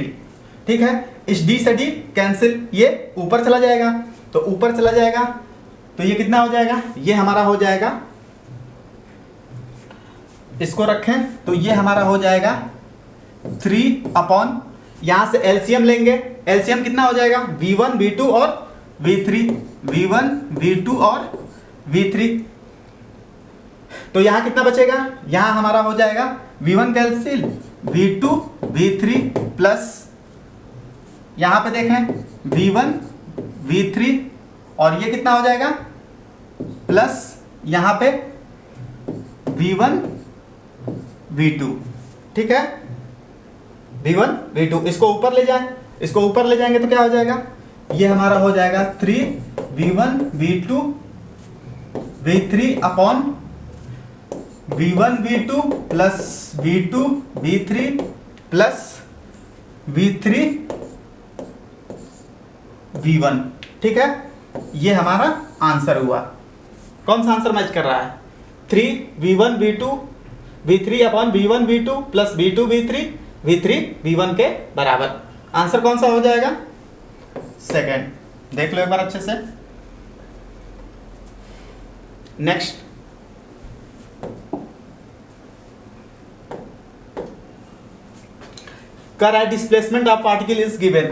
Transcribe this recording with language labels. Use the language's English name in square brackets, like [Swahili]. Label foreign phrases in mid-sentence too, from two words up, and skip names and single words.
[Hindi] ठीक है, इस d से d कैंसिल, ये ऊपर चला जाएगा, तो ऊपर चला जाएगा तो ये कितना हो जाएगा, ये हमारा हो जाएगा, इसको रखें तो ये हमारा हो जाएगा 3/, यहां से एलसीएम लेंगे, एलसीएम कितना हो जाएगा, v1 v2 और v3, v1 v2 और v3। तो यहां कितना बचेगा, यहां हमारा हो जाएगा v1 कैंसिल, v2 v3 प्लस यहां पे देखें v1 v3 और ये कितना हो जाएगा प्लस यहां पे v1 v2। ठीक है, v1 v2, इसको ऊपर ले जाएं, इसको ऊपर ले जाएंगे तो क्या हो जाएगा, ये हमारा हो जाएगा 3v1 v2 v3 अपॉन v1 v2 प्लस v2 v3 प्लस v3 v1। ठीक है, ये हमारा आंसर हुआ। कौन सा आंसर मैच कर रहा है, 3v1 v2 v3 अपॉन v1 v2 प्लस v2 v3 v1 के बराबर। आंसर कौन सा हो जाएगा, सेकेंड। देख लो एक बार अच्छे से। [English] Next, current displacement of particle is given.